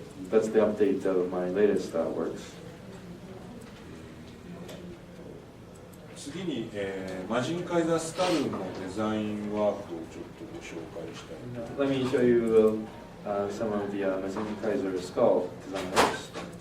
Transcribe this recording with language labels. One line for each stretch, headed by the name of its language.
English: That's the update of my latest works.
Japanese: 次に、マジンカイザースカルのデザインワークをちょっとご紹介したい。
English: Let me show you some of the Mazinkaiser SKL design works.